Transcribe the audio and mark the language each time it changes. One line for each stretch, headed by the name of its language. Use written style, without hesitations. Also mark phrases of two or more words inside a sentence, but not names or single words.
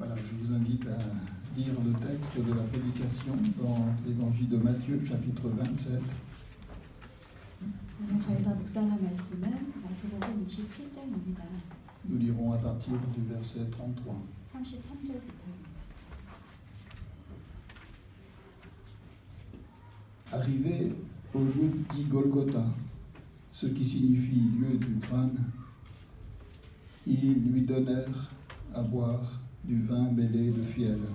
French: Je vous invite à lire le texte de la prédication dans l'évangile de Matthieu, chapitre 27.
Korean: 오늘 저희가 묵상할 말씀은 마태복음 27장입니다.
French: Nous lirons à partir du verset 33.
Korean: 33절부터입니다.
French: Arrivé au lieu dit Golgotha, ce qui signifie lieu du crâne, ils lui donnèrent à boire du vin mêlé de fiel.